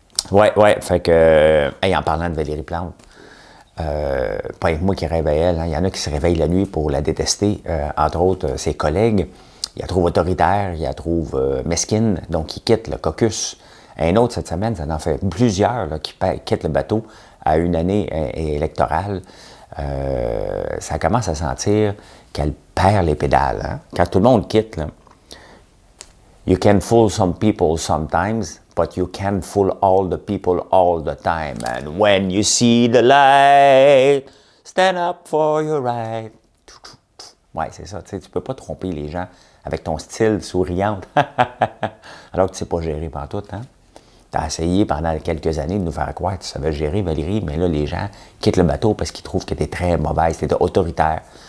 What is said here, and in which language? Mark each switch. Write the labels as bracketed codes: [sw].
[fr] Ouais, fait que, en parlant de Valérie Plante, pas moi qui réveille elle, hein, il y en a qui se réveillent la nuit pour la détester, entre autres ses collègues. Ils la trouvent autoritaire, ils la trouvent mesquine, donc ils quittent le caucus. Un autre cette semaine, ça en fait plusieurs là, qui quittent le bateau à une année électorale. Ça commence à sentir qu'elle perd les pédales. Hein? Quand tout le monde quitte, là, [en] you can fool some people sometimes, but you can't fool all the people all the time. And when you see the light, stand up for your right. [fr] Ouais, c'est ça. Tu ne peux pas tromper les gens avec ton style souriante. Alors que tu ne sais pas gérer pantoute, hein? Tu as essayé pendant quelques années de nous faire croire que tu savais gérer, Valérie, mais là, les gens quittent le bateau parce qu'ils trouvent que tu es très mauvaise, tu es autoritaire.